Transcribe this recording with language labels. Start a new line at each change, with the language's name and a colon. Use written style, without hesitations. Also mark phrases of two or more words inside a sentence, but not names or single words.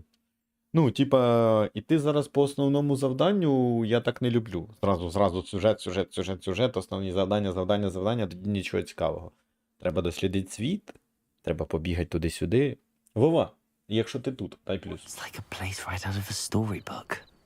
Ukrainian: Ну, типа, іти зараз по основному завданню я так не люблю. Зразу сюжет, основні завдання, тоді нічого цікавого. Треба дослідити світ, треба побігати туди-сюди. Вова, якщо ти тут, дай плюс.
English: It's like a place right out of a storybook.